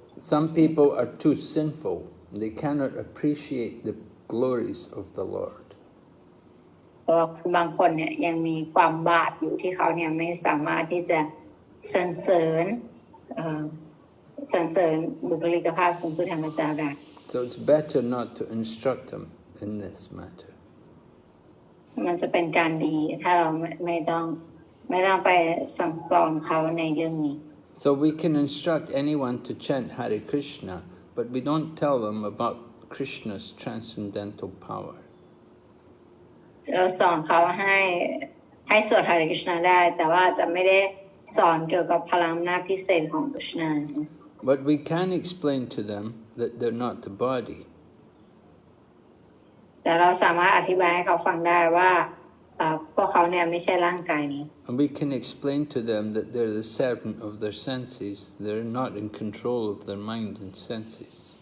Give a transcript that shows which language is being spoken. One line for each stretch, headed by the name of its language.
English: Some people are too sinful. They cannot appreciate the glories of the Lord.
Thai: เพราะบางคนเนี่ยยังมีความบาปอยู่ที่เขาเนี่ยไม่สามารถที่จะสรรเสริญบุคลิกภาพสูงสุดแห่งพระเจ้าได้
English: So it's better not to instruct them in this matter.
Thai: มันจะเป็นการดีถ้าเราไม่ต้องไปสั่งสอนเขาในเรื่องนี้
English: So we can instruct anyone to chant Hare Krishna, but we don't tell them about Krishna's transcendental power.
Thai: เราสอนเขาให้สวด Hare Krishna ได้แต่ว่าจะไม่ได้สอนเกี่ยวกับพลังอำนาจพิเศษของ Krishna.
English: But we can explain to them that they're not the body.
Thai: แต่เราสามารถอธิบายให้เขาฟังได้ว่าพวกเขาเนี่ยไม่ใช่ร่างกายนี้
English: And we can explain to them that they're the servant of their senses. They're not in control of their mind and senses.